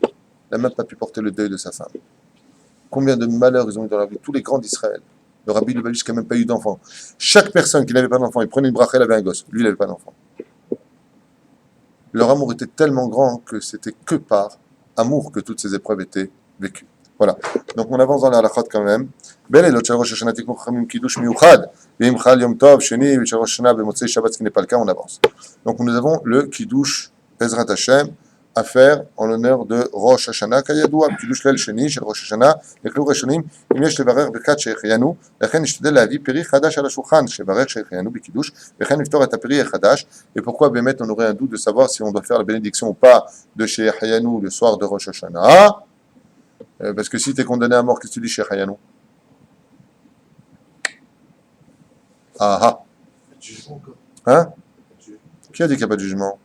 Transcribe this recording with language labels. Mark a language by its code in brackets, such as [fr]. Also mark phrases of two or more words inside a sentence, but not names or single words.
[fr] Il n'a même pas pu porter le deuil de sa femme. Combien de malheurs ils ont eu dans leur vie. Tous les grands d'Israël. Le Rabbi Lubavitch qui n'a même pas eu d'enfant. Chaque personne qui n'avait pas d'enfant, il prenait une bracha, il avait un gosse. Lui, il n'avait pas d'enfant. Leur amour était tellement grand que c'était que par amour que toutes ces épreuves étaient vécues. Voilà. Donc on avance dans la halachot quand même. [he] בלילות של ראש השנה תיקנו חכמים קידוש מיוחד. ואם חל יום טוב שני של ראש השנה במוצאי שבת, [fr] ce qui n'est pas le cas, on avance. Donc nous avons le kiddush Bezrat Hashem à faire en l'honneur de Rosh Hashanah, [he] כידוע, קידוש ליל שני של ראש השנה, לכלו ראשונים, אם יש לברך ברכת שהחיינו, לכן נשתדל להביא פרי חדש על השולחן, שברך שהחיינו בקידוש, וכן לפתור את הפרי החדש. [fr] Et pourquoi באמת on aurait un doute de savoir si on doit faire la bénédiction ou pas de שהחיינו le soir de Rosh Hashanah? Parce que si tu es condamné à mort, qu'est-ce que tu dis שהחיינו? Ah ah. Hein? Qui a dit qu'il n'y a pas de jugement?